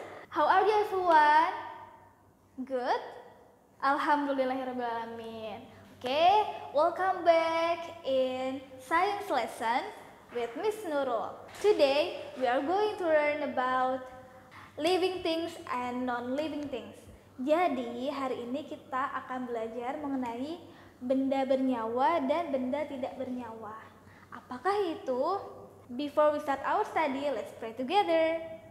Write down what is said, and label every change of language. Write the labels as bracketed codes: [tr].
[en] How are you everyone? Good? [ar] Alhamdulillahirrahmanirrahim. [en] Okay, welcome back in science lesson with Miss Nurul. Today we are going to learn about living things and non-living things. [id] Jadi hari ini kita akan belajar mengenai benda bernyawa dan benda tidak bernyawa. Apakah itu? [en] Before we start our study, let's pray together.